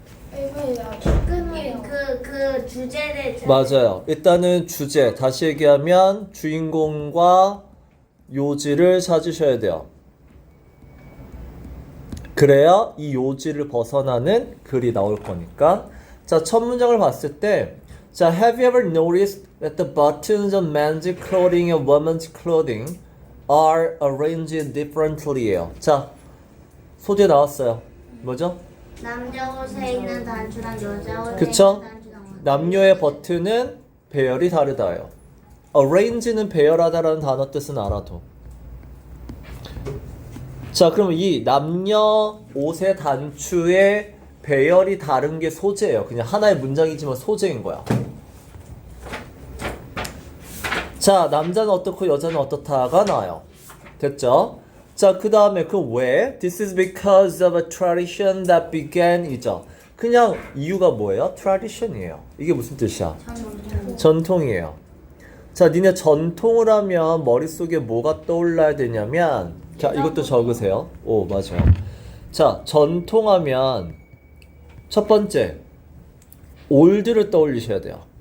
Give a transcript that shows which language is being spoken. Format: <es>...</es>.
<ko>1번이야. 끊어요. 그 주제를 맞아요. 일단은 주제 다시 얘기하면 주인공과 요지를 찾으셔야 돼요. 그래야 이 요지를 벗어나는 글이 나올 거니까. 자, 첫 문장을 봤을 때 자,</ko> <en>have you ever noticed that the buttons of men's clothing and women's clothing are arranged differently예요.</en> <ko>자, 소재 나왔어요. 뭐죠? 남자 옷에 있는 단추랑 여자 옷에 그쵸? 있는 단추랑 남녀의 버튼은 배열이 다르다요. arrange는 배열하다라는 단어 뜻은 알아도. 자, 그럼 이 남녀 옷의 단추의 배열이 다른 게 소재예요. 그냥 하나의 문장이지만 소재인 거야. 자, 남자는 어떻고 여자는 어떻다가 나와요. 됐죠? 자, 그 다음에 그 왜?</ko> <en>This is because of a tradition that began</en> <ko>이죠. 그냥 이유가 뭐예요? tradition이에요. 이게 무슨 뜻이야? 전통이에요. 자, 니네 전통을 하면 머릿속에 뭐가 떠올라야 되냐면 자, 이것도 적으세요. 오, 맞아요. 자, 전통하면 첫 번째 올드를 떠올리셔야 돼요.</ko>